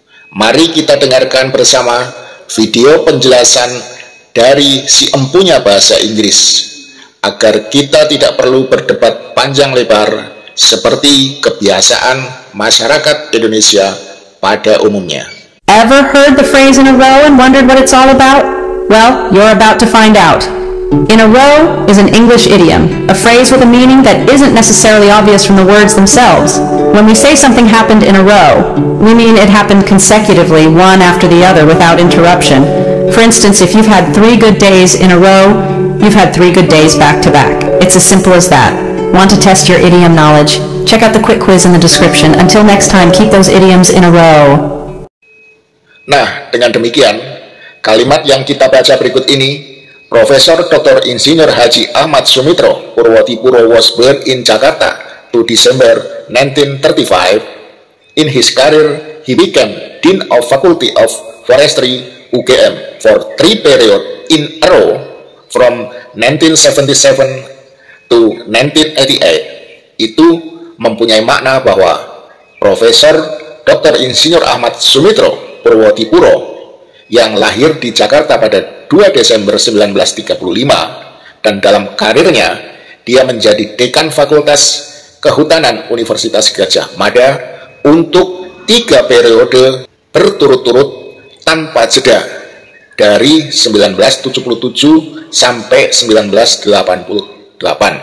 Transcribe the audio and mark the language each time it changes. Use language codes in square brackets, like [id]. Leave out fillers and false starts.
[id] Mari kita dengarkan bersama video penjelasan dari si empunya bahasa Inggris, agar kita tidak perlu berdebat panjang lebar seperti kebiasaan masyarakat Indonesia pada umumnya. [en] Ever heard the phrase in a row and wondered what it's all about? Well, you're about to find out. In a row is an English idiom, a phrase with a meaning that isn't necessarily obvious from the words themselves. When we say something happened in a row, we mean it happened consecutively, one after the other, without interruption. For instance, if you've had 3 good days in a row, you've had 3 good days back to back. It's as simple as that. Want to test your idiom knowledge? Check out the quick quiz in the description. Until next time, keep those idioms in a row. [id] Nah, dengan demikian, kalimat yang kita baca berikut ini, Profesor Dr. [en] Insinyur Haji Ahmad Sumitro Purwodipuro was born in Jakarta to December 1935. In his career, he became Dean of Faculty of Forestry UGM for 3 periods in a row from 1977 to 1988. [id] Itu mempunyai makna bahwa Profesor Dr. Insinyur Ahmad Sumitro Purwodipuro yang lahir di Jakarta pada 2 Desember 1935 dan dalam karirnya dia menjadi Dekan Fakultas Kehutanan Universitas Gadjah Mada untuk 3 periode berturut-turut tanpa jeda dari 1977 sampai 1988.